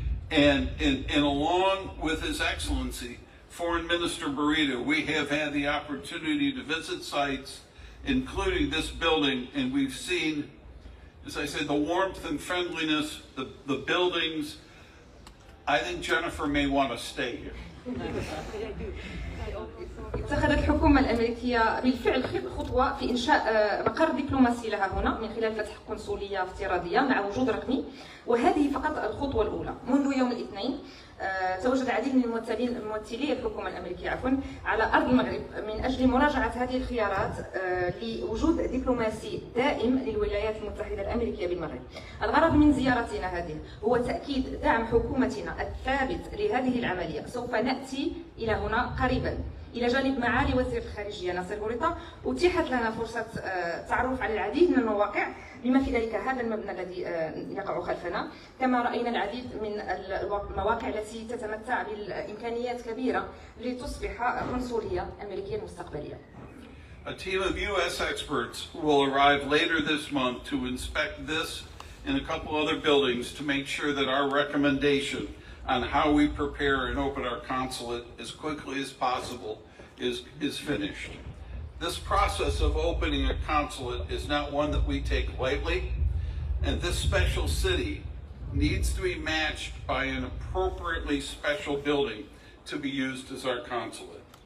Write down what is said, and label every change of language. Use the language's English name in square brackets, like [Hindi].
[English] And along with His Excellency, Foreign Minister Barrida, we have had the opportunity to visit sites, including this building, and we've seen, as I said, the warmth and friendliness, the buildings. I think Jennifer may want to stay here. [Arabic] اتخذت الحكومة الأمريكية بالفعل خطوة في إنشاء مقر دبلوماسي لها هنا من خلال فتح قنصلية افتراضية مع وجود رقمي، وهذه فقط الخطوة الأولى. منذ يوم الاثنين تواجد العديد من ممثلي الحكومة الأمريكية على أرض المغرب من أجل مراجعة هذه الخيارات لوجود دبلوماسي دائم للولايات المتحدة الأمريكية بالمغرب. الغرض من زيارتنا هذه هو تأكيد دعم حكومتنا الثابت لهذه العملية. سوف نأتي إلى هنا قريبا إلى جانب معالي وزير الخارجية ناصر بوريطة. أتيحت لنا فرصة التعرف على العديد من المواقع بما في ذلك هذا المبنى الذي يقع خلفنا. كما رأينا العديد من المواقع التي تتمتع بالإمكانيات كبيرة لتصبح قنصلية أمريكية مستقبلية. [English] A team of U.S. experts will arrive later this month to inspect this and a couple other buildings to make sure that our recommendation on how we prepare and open our consulate as quickly as possible is finished. This process of opening a consulate is not one that we take lightly, and this special city needs to be matched by an appropriately special building to be used as our consulate.